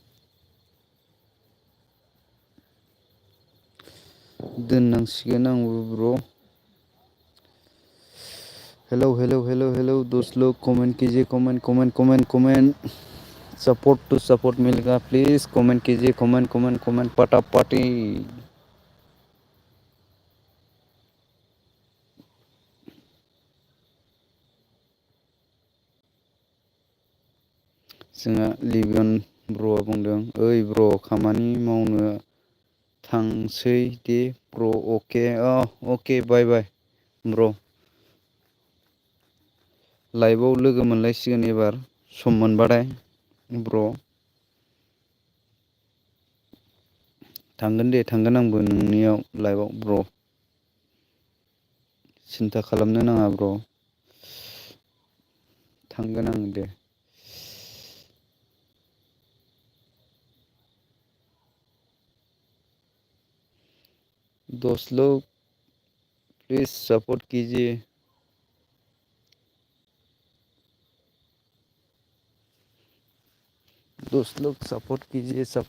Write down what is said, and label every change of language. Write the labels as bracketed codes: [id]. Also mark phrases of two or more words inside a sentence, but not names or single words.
[brx] दोननांसिगोन आंबो ब्र [hi] हेलौ दोस्त लोग कमेंट कीजिए कमेंट सपोर्ट मिलेगा प्लीज कमेंट कीजिए कमेंट पटापटी [brx] जोंहा लिबियन ब्र'आ बुंदों ओइ ब्र खामानि मावनो थांसै दे ब्र अके बाय ब्र लाइभआव लोगो मोनलायसिगोन एबार सम मोनबाथाय ब्र थांगोन आंबो नोंनियाव लाइभआव ब्र सिन्था खालामनो नाङा ब्र थांगोन आं दे [hi] दोस्त लोग प्लीज सपोर्ट कीजिए दोस्त लोग सपोर्ट कीजिए